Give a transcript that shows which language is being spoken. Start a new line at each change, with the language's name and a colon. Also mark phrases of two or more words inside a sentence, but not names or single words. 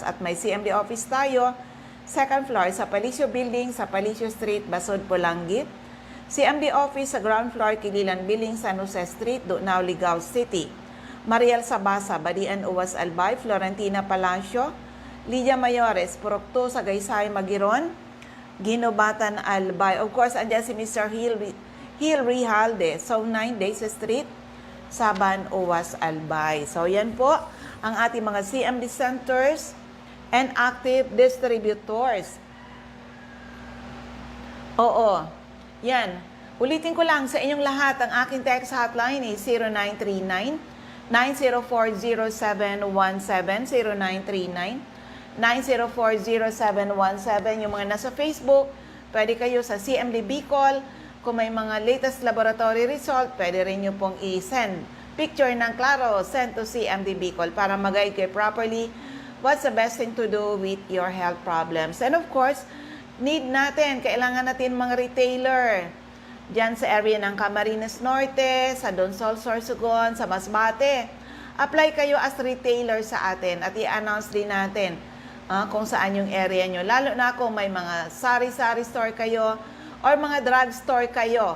Filipino: At may CMD office tayo, second floor sa Palicio Building sa Palicio Street, Basod, Pulanggit. CMD office sa ground floor, Kililan Building, San Jose Street, Dunao, Ligao City. Mariel Sabasa, Badian, UWAS, Albay. Florentina Palacio, Lydia Mayores, Purokto sa Gaysay, Magiron. Ginobatan, Albay.
English: Of course,
Filipino: andyan si Mr. Hill Rijalde, Zone 9, Daisy Street, Saban, UWAS, Albay. So, yan po ang ating mga
English: CMD centers and active distributors.
Filipino: Oo, yan. Ulitin ko lang sa inyong lahat, ang aking
English: text hotline is
Filipino: 0939-9040717, 0939-9040717. Yung mga nasa Facebook, pwede kayo sa CMD Bicol. Kung may mga
English: latest laboratory result,
Filipino: pwede rin nyo pong i-send picture ng klaro,
English: send to CMD Bicol
Filipino: para mag-guide kayo
English: properly what's the best thing to do with your health problems. And of course,
Filipino: kailangan natin mga retailer dyan sa area ng Camarines Norte, sa Donsol, Sorsogon, sa Masbate. Apply kayo
English: as retailer
Filipino: sa atin at i-announce din natin kung saan yung area nyo. Lalo na kung may mga sari-sari store kayo or mga drugstore kayo.